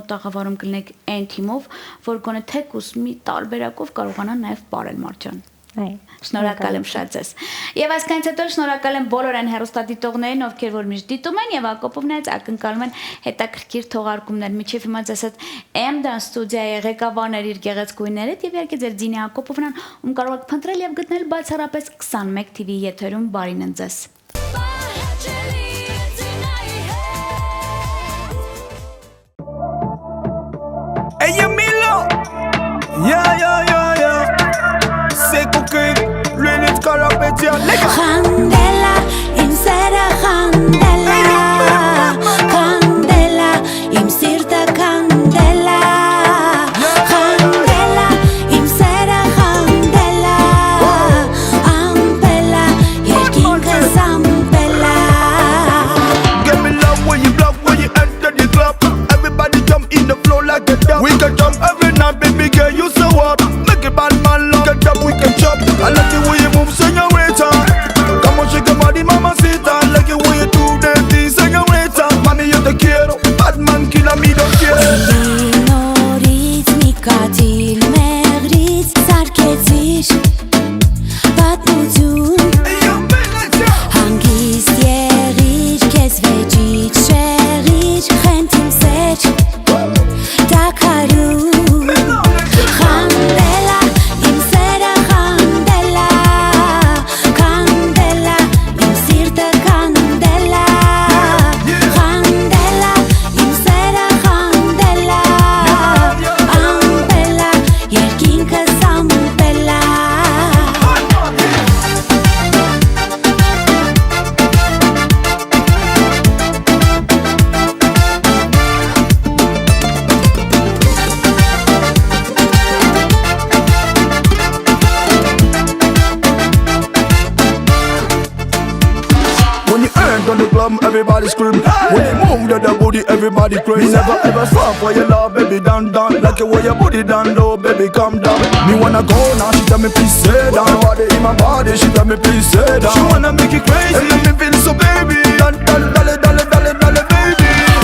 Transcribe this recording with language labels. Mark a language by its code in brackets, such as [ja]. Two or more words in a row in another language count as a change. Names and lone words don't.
[hy] տաղավարում կլինեք այն թիմով, որ գոնե թեկուս մի տարբերակով կարողանա նաեւ պարել Մարջան։ Շնորհակալ եմ շատ ձեզ։ Եվ այսքանից հետո շնորհակալ եմ բոլոր այն հեռուստադիտողներին, ովքեր որ միշտ դիտում են եւ Հակոբովնից ակնկալում են հետաքրքիր թողարկումներ։ Միջև հիմա ձեզ հետ M-Dance ստուդիայի ղեկավարներ իր գեղեցկույնները եւ իհարկե ձեր Զինա Հակոբովնան, ում կարող եք փնտրել եւ գտնել բացառապես 21 TV եթերում։ Բարին ընձես։ Candela, իմ սերը candela, candela, իմ սիրտը candela, candela, իմ սերը candela, ամպելա, երկինքս ամպելա. [en] Give me love when you enter the club. Everybody jump in the floor like a dog. We can jump every night, baby girl, you so what? Make a bad man love. Get up, we can chop. I like the way you move, señorita. Come on, shake your body, mamacita. I like the way you do them things, señorita. [es] Mami, yo te quiero. [en] Bad man killer, me don't care. [hy] Նորից մի կաթիլ մեղրից սարքեցիր պատմություն Հանգիստ եղիր, քեզ վեճիչ շեղիր Խենթիմ սեր, տակարում Խանդելա, իմ սերը խանդելա Խանդելա, իմ սիրտը խանդելա Խանդելա, իմ սերը խանդելա Ամպելա, երկինքս ամպելա [en] When you earn on the club, everybody scream. When you move to the booty, everybody crazy. Me never ever fall for your love, baby, down, down. Like the way your booty down low, baby, calm down. Me wanna go now, she tell me please say down. Her body in my body, she tell me please say down. She wanna make it crazy, and make me feel so baby. [es] Dale, dale, dale, dale, dale, baby.